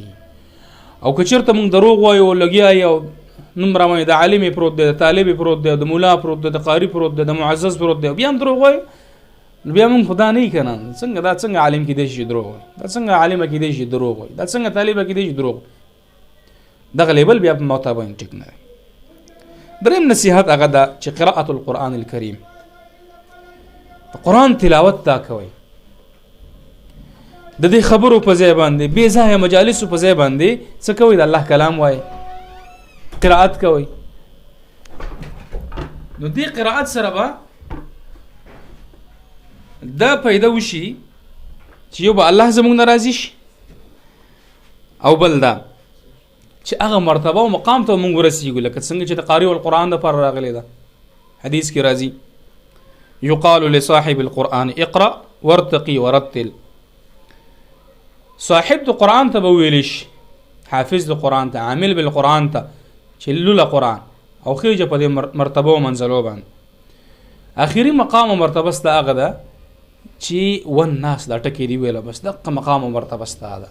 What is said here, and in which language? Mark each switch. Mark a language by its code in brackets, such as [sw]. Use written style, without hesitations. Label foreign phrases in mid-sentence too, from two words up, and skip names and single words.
[ps] او که چېرته موږ دروغ وایو او لګیا یو نوم رامنې د عالم پروت دی، د طالب پروت دی، د مولا پروت دی، د قاري پروت دی، د معزز پروت دی، بیا هم دروغ وایو، نو بیا موږ خدا نه یو که نه. څنګه دا څنګه عالم کېدی شي دروغ وایي، دا څنګه عالمه کېدی شي دروغ وایي، دا څنګه طالبه کېدی شي دروغ وایي. دغه لیبل بیا په موته باندې ټیک نه دی. دریم نصیحت هغه ده چې [ar] قراءة القرآن الکریم، [ps] قرآن تلاوت دا کوئ. د دې خبرو په ځای باندې بې ځایه مجالسو په ځای باندې څه کوئ؟ د الله کلام وایي، قراءت کوئ. نو دې قراءت سره به دا پیدا وشي چې یو به الله زموږ نه راضي شي، او بل دا چې هغه مرتبه او مقام ته موږ ورسیږو لکه څنګه چې د [ar] قاری القرآن [ps] دپاره راغلی ده. حدیث کې راځي [ar] یقال لصاحب القرآن اقرأ وارتقي ورتل. [ps] صاحب د قرآن ته به ویلی شي، حافظ د قرآن ته، [ar] عامل بالقرآن [ps] ته چې لوله قرآن او خیجه په دې مرتبه او منزلو باندې. آخري مقام او مرتبه ستا هغه ده چې والناس دا ټکې دی ویله، بس دغه مقام او مرتبه ستا ده.